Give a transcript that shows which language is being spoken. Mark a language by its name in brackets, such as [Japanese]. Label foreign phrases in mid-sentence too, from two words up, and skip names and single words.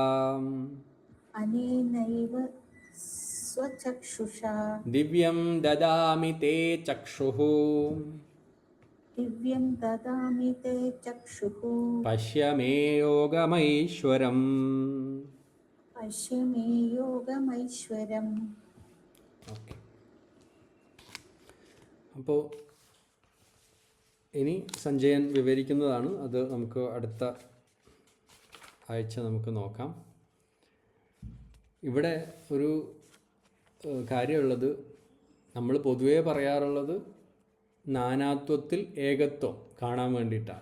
[Sanskrit] अनेनैव स्वचक्षुषा दिव्यं ददामि ते चक्षुः दिव्यं ददामि ते चक्षुः पश्य मे योगमैश्वरम्. पश्य मे योगमैश्वरम्. [Malayalam] ഓക്കെ, അപ്പോൾ ഇനി സഞ്ജയൻ വിവരിക്കുന്നതാണ്. അത് നമുക്ക് അടുത്ത ആഴ്ച നമുക്ക് നോക്കാം. ഇവിടെ ഒരു കാര്യമുള്ളത്, നമ്മൾ പൊതുവേ പറയാറുള്ളത് നാനാത്വത്തിൽ ഏകത്വം കാണാൻ വേണ്ടിയിട്ടാണ്.